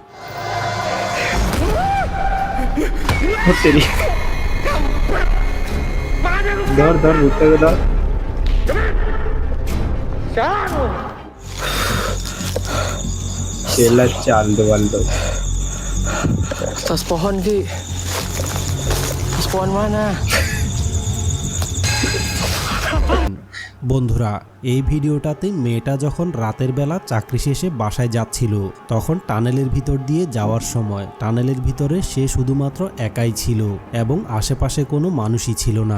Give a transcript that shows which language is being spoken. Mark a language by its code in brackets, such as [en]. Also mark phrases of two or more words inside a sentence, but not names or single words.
[bn] তেরি ধর ধর, ভূতটাকে ধর। চেল্লাচ্ছে আলতো পাল্টো। [ms] Atas pohon Ki. Atas pohon mana? [bn] বন্ধুরা, এই ভিডিওটাতে মেয়েটা যখন রাতের বেলা চাকরি শেষে বাসায় যাচ্ছিল, তখন টানেলের ভিতর দিয়ে যাওয়ার সময় টানেলের ভিতরে সে শুধুমাত্র একাই ছিল এবং আশেপাশে কোনো মানুষই ছিল না।